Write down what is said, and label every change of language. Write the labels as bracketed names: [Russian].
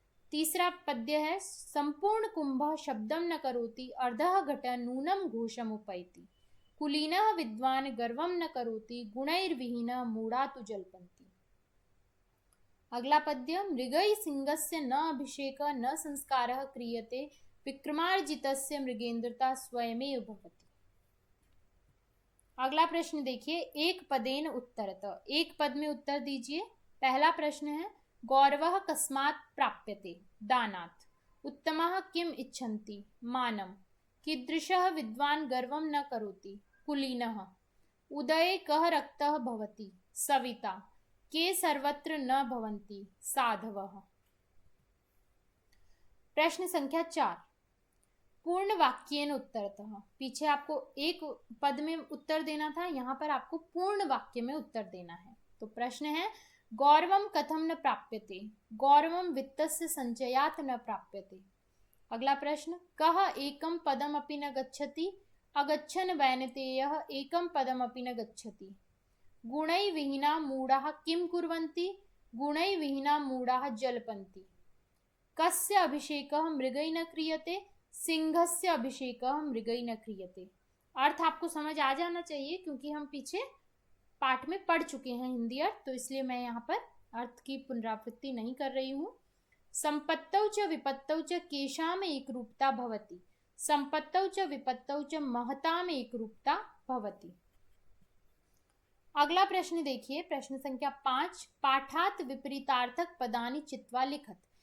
[Sanskrit] तीसरा पद्य है संपूर्ण कुंभ शब्दम न करोति अर्धः घट नूनम घोषम उपैति कुलीनः विद्वान गर्वम न करोति गुणैर्विहीनः मूढ़ा तु जल्पन्ति। [Hindi] अगला पद्य [Sanskrit] मृगै सिंहस्य न अभिषेक न संस्कारः क्रियते विक्रमार्जितस्य मृगेन्द्रता स्वयमेव भवति। [Hindi] अगला प्रश्न देखिए [Sanskrit] एक पदेन उत्तरत। [Hindi] एक पद में उत्तर दीजिए। पहला प्रश्न है [Sanskrit] गौरवः कस्मात् प्राप्यते दानात् उत्तमः किम इच्छन्ति मानम कीदृशः विद्वान् गर्वं न करोति कुलीनः उदये कः रक्तः भवति सविता के सर्वत्र न भवन्ति साधवः। प्रश्न संख्या 4 पूर्ण वाक्येन उत्तरतः। [Hindi] पीछे आपको एक पद में उत्तर देना था, यहाँ पर आपको पूर्ण वाक्य में उत्तर देना है। तो प्रश्न है [Sanskrit] गौरवम कथम न प्राप्यते गौरवम वित्तस्य संचयात न प्राप्यते। [Hindi] अगला प्रश्न [Sanskrit] कः एकम पदम अपि न गच्छति अगच्छन वैनतेयः एकम पदम अपि न गच्छति गुणै विहीना मूढ़ाः किम कुर्वन्ति गुणै विहीना मूढ़ाः जल्पन्ति कस्य अभिषेकः मृगै न क्रियते सिंहस्य अभिषेकः मृगै न क्रियते। [Hindi] अर्थ आपको समझ आ जाना चाहिए क्योंकि हम पीछे पाठ में पढ़ चुके हैं हिंदी अर्थ, तो इसलिए मैं यहाँ पर अर्थ की पुनरावृत्ति नहीं कर रही हूँ। [Sanskrit] संपत्तौ च विपत्तौ च केषाम एक रूपता भवति संपत्तौ च विपत्तौ च महताम एक रूपता भवति। [Hindi] अगला प्रश्न देखिए [Sanskrit] प्रश्न संख्या 5 पाठात विपरीतार्थक पदानि चित्वा लिखत।